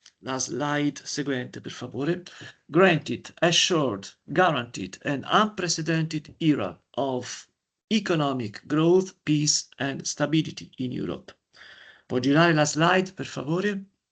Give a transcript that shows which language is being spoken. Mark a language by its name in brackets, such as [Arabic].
[Italian] La slide seguente, per favore. [English] Guaranteed an unprecedented era of economic growth, peace, and stability in Europe. [Italian] Può girare la slide, per favore?